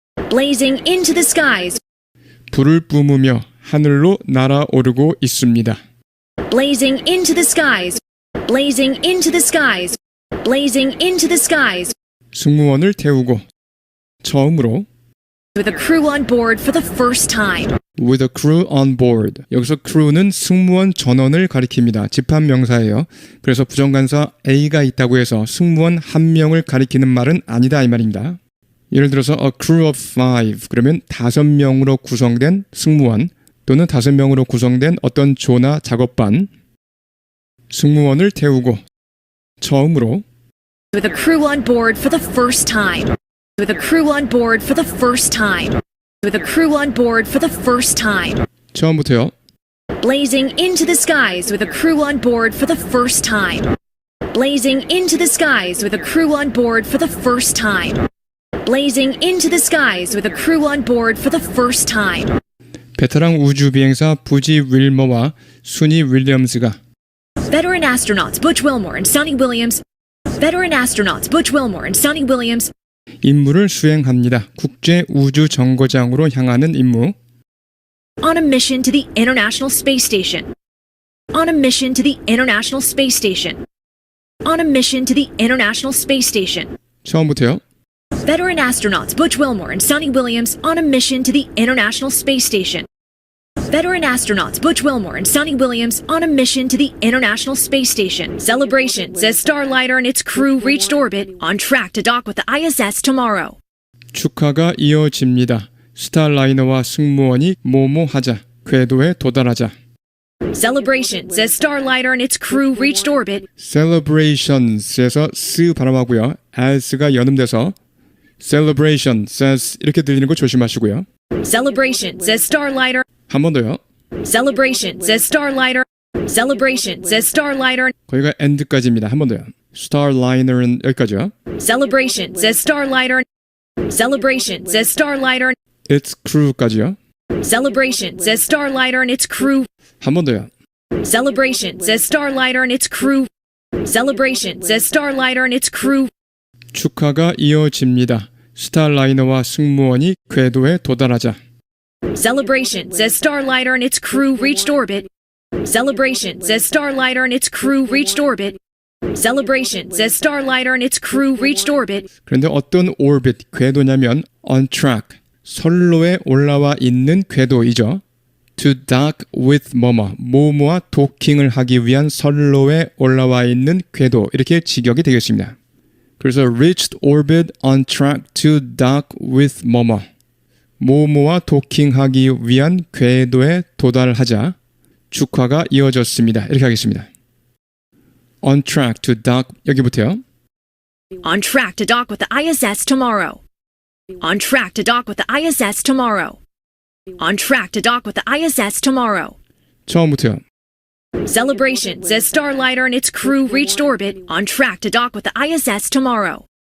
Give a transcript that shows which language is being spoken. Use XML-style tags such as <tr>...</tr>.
<en>Blazing into the skies.</en> <ko>불을 뿜으며 하늘로 날아오르고 있습니다.</ko> <en>Blazing into the skies. Blazing into the skies. Blazing into the skies.</en> <ko>승무원을 태우고 처음으로</ko> <en>With a crew on board for the first time. with a crew on board.</en> <ko>여기서 crew는 승무원 전원을 가리킵니다. 집합명사예요. 그래서 부정관사 A가 있다고 해서 승무원 한 명을 가리키는 말은 아니다 이 말입니다. 예를 들어서</ko> <en>a crew of 5</en> <ko>그러면 5명으로 구성된 승무원 또는 5명으로 구성된 어떤 조나 작업반 승무원을 태우고 처음으로</ko> <en>With a crew on board for the first time. With a crew on board for the first time. With a crew on board for the first time.</en> <ko>처음부터요.</ko> <en>Blazing into the skies with a crew on board for the first time. Blazing into the skies with a crew on board for the first time. Blazing into the skies with a crew on board for the first time.</en> <ko>베테랑 우주비행사 부지 윌머와 순이 윌리엄스가</ko> <en>Veteran astronauts Butch Wilmore and Sonny Williams. Veteran astronauts Butch Wilmore and Sonny Williams.</en> <ko>임무를 수행합니다. 국제 우주 정거장으로 향하는 임무.</ko> <en>On a mission to the International Space Station. On a mission to the International Space Station. On a mission to the International Space Station.</en> <ko>처음부터요.</ko> <en>Veteran astronauts Butch Wilmore and Sonny Williams on a mission to the International Space Station. Veteran astronauts Butch Wilmore and Sonny Williams on a mission to the International Space Station. Celebrations as Starliner and its crew reached orbit on track to dock with the ISS tomorrow.</en> <ko>축하가 이어집니다. 스타라이너와 승무원이 뭐뭐하자. 궤도에 도달하자.</ko> <en>Celebrations as Starliner and its crew reached orbit.</en> <ko>Celebrations에서 스 발음하고요. as가 연음돼서 celebration, says 이렇게 들리는 거 조심하시고요.</ko> <en>Celebrations as Starliner.</en> <ko>한 번 더요.</ko> <en>Celebrations as Starliner. Celebrations as Starliner.</en> <ko>거기가 end까지입니다. 한 번 더요. Starliner는 여기까지요.</ko> <en>Celebrations as Starliner. Celebrations as Starliner. Its crew</en> <ko>까지요.</ko> <en>Celebrations as Starliner and its crew.</en> <ko>한 번 더요.</ko> <en>Celebrations as Starliner and its crew. Celebrations as Starliner and its crew.</en> <ko>축하가 이어집니다. 스타라이너와 승무원이 궤도에 도달하자.</ko> <en>Celebrations as Starliner and its crew reached orbit. Celebrations as Starliner and its crew reached orbit. Celebrations as Starliner and its crew reached orbit.</en> <ko>그런데 어떤 orbit, 궤도냐면</ko> <en>on track,</en> <ko>선로에 올라와 있는 궤도이죠.</ko> <en>To dock with</en> <ko>뭐뭐와 도킹을 하기 위한 선로에 올라와 있는 궤도 이렇게 직역이 되겠습니다. 그래서</ko> <en>reached orbit on track to dock with</en> <ko>뭐뭐와 도킹하기 위한 궤도에 도달하자 축하가 이어졌습니다. 이렇게 하겠습니다.</ko> <en>On track to dock</en> <ko>여기부터요.</ko> <en>On track to dock with the ISS tomorrow. On track to dock with the ISS tomorrow. On track to dock with the ISS tomorrow.</en> <ko>처음부터요.</ko> <en>Celebrations as Starliner and its crew reached orbit on track to dock with the ISS tomorrow.</en>